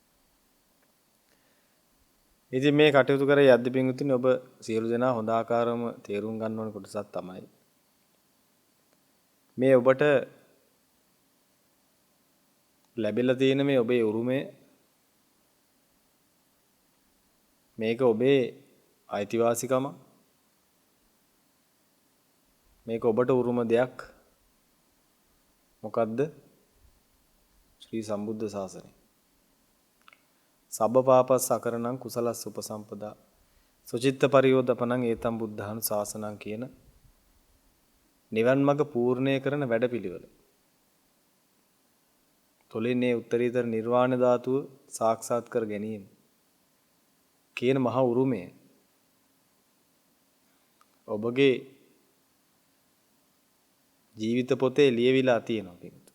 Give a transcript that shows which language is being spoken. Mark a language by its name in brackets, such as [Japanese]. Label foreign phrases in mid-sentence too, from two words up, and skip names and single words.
[Sinhala] ඉතින් මේ කටයුතු කර යද්දී පින්වතුනි, ඔබ සියලු දෙනා හොඳ ආකාරව තේරුම් ගන්න ඕන කොටසක් තමයි මේ ඔබට ලැබිලා තියෙන මේ ඔබේ උරුමය, මේක ඔබේ අයිතිවාසිකම, මේක ඔබට උරුම දෙයක්. මොකද්ද? ශ්‍රී සම්බුද්ධ ශාසනය. [Pali] සබ්බ පාපස් අකරණං කුසලස් උපසම්පදා සුචිත්ත පරියෝදපණං ඒතම් බුද්ධානු ශාසනං [Sinhala] කියන නිවන් මඟ පූර්ණය කරන වැඩපිළිවෙල. තොලින්නේ උත්තරීතර නිර්වාණ ධාතුව සාක්ෂාත් කර ගැනීම කියන මහා උරුමය ඔබගේ ජීවිත පොතේ ලියවිලා තියෙනවා.